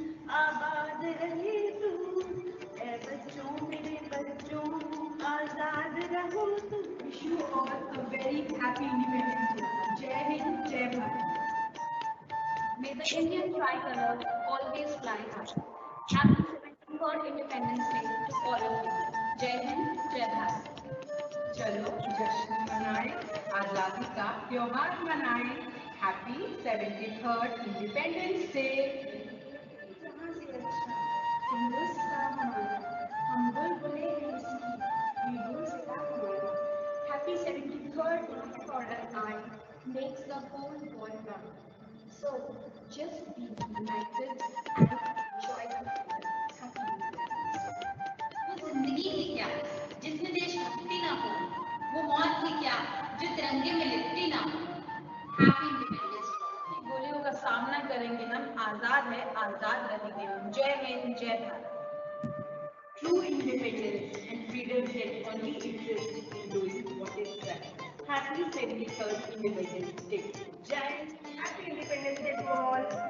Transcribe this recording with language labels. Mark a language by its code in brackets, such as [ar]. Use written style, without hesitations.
[hi] आबाद रहे तू, ऐ बच्चों मेरे बच्चों, आजाद रहो तू। [en] Wish you all a very happy Independence Day. [hi] Jai Hind, Jai Bharat. [en] May the Indian tricolor always fly high. Happy 73rd Independence Day to all of you. [hi] Jai Hind, Jai Bharat. चलो जश्न मनाएं, आजादी का त्योहार मनाएं। [en] Happy 73rd independence day. [hi] जहाँ से अच्छा हिंदुस्तान हमारा, हम बुलबुलें हैं इसकी, हिंदुस्तान हमारा। [en] Happy 73rd for an eye makes the whole world run. So just be united and enjoy the freedom. Happy Independence Day. [hi] वो जिंदगी ही क्या जिसमें देशभक्ति ना हो, वो मौत ही क्या जो तिरंगे में लिपटी ना हो। [en] Happy independence day. [hi] गोलियों का सामना करेंगे हम, आजाद है आजाद रहेंगे हम। जय हिंद, जय Bharat. [en] True independence and freedom can only exist in doing what is right. Happy 73rd Independence Day. Jai, happy Independence Day to all.